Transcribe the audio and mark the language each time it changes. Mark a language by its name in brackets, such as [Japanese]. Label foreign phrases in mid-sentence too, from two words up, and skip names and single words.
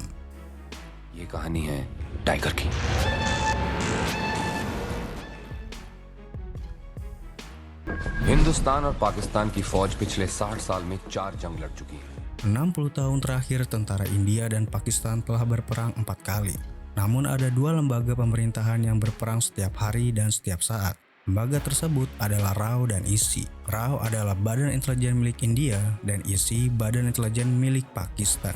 [Hindi] ये कहानी है टाइगर की। हिंदुस्तान और पाकिस्तान की फौज पिछले 60 साल में 4 जंग लड़ चुकी है। [Indonesian] 60 tahun terakhir tentara India dan Pakistan telah berperang 4 kali. Namun ada 2 lembaga pemerintahan yang berperang setiap hari dan setiap saat. Lembaga tersebut adalah RAW dan ISI. RAW adalah Badan Intelijen milik India dan ISI Badan Intelijen milik Pakistan.